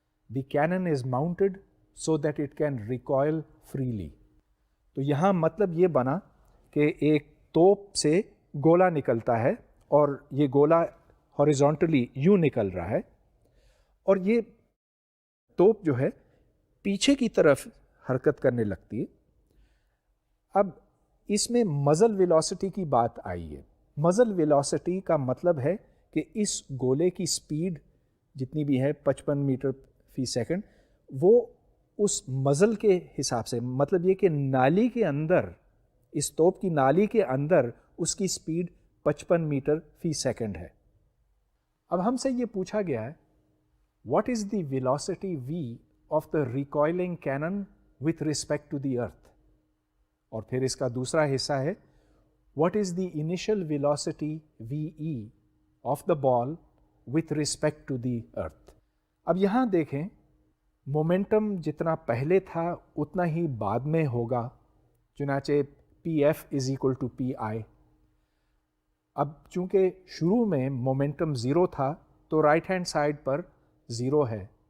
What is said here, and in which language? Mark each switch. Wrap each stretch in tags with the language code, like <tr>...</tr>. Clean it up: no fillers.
<en>The cannon is mounted so that it can recoil freely.</en> <ur>تو یہاں مطلب یہ بنا کہ ایک توپ سے گولا نکلتا ہے اور یہ گولا ہاریزونٹلی یوں نکل رہا ہے، اور یہ توپ جو ہے پیچھے کی طرف حرکت کرنے لگتی ہے. اب اس میں مزل ویلاسٹی کی بات آئی ہے. مزل ویلاسٹی کا مطلب ہے کہ اس گولے کی سپیڈ جتنی بھی ہے 55 میٹر فی سیکنڈ، وہ اس مزل کے حساب سے، مطلب یہ کہ نالی کے اندر، اس توپ کی نالی کے اندر اس کی سپیڈ 55 میٹر فی سیکنڈ ہے. اب ہم سے یہ پوچھا گیا ہے</ur> <en>What is the velocity v of the recoiling cannon with respect to the earth.</en> <ur>اور پھر اس کا دوسرا حصہ ہے</ur> <en>what is the initial velocity ve of the ball with respect to the earth.</en> <ur>اب یہاں دیکھیں مومنٹم جتنا پہلے تھا اتنا ہی بعد میں ہوگا، چنانچہ</ur> <en>pf is equal to pi.</en> <ur>اب چونکہ شروع میں مومنٹم 0 تھا تو رائٹ ہینڈ سائڈ پر 0 ہے.</ur>